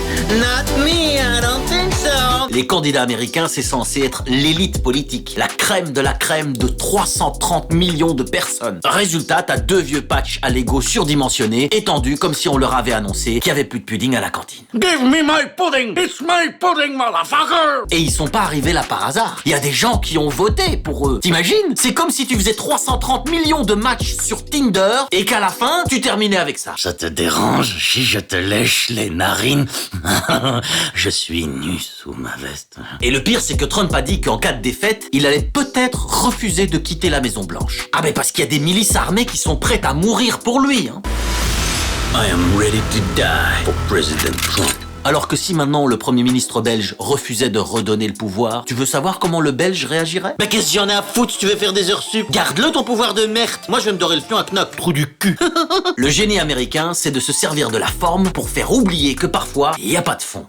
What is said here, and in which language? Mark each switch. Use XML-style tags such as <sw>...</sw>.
<en>Not me, I don't think so.</en> <fr>Les candidats américains, c'est censé être l'élite politique, la crème de la crème de 330 millions de personnes. Résultat, t'as deux vieux patchs à Lego surdimensionnés, étendus comme si on leur avait annoncé qu'il y avait plus de pudding à la cantine.</fr> <en>Give me my pudding, it's my pudding, motherfucker.</en> <fr>Et ils sont pas arrivés là par hasard. Il y a des gens qui ont voté pour eux. T'imagines? C'est comme si tu faisais 330 millions de matchs sur Tinder et qu'à la fin, tu terminais avec ça. Ça te dérange si je te lèche les narines? Je suis nu sous ma veste. Et le pire, c'est que Trump a dit qu'en cas de défaite, il allait peut-être refuser de quitter la Maison Blanche. Ah parce qu'il y a des milices armées qui sont prêtes à mourir pour lui, hein.</fr> <en>I am ready to die for President Trump.</en> <fr>Alors que si maintenant le Premier ministre belge refusait de redonner le pouvoir, tu veux savoir comment le Belge réagirait? Mais qu'est-ce qu'il y en a à foutre si tu veux faire des heures sup? Garde-le ton pouvoir de merde. Moi je vais me dorer le fion à Knock, trou du cul. Le génie américain, c'est de se servir de la forme pour faire oublier que parfois, il n'y a pas de fond.</fr>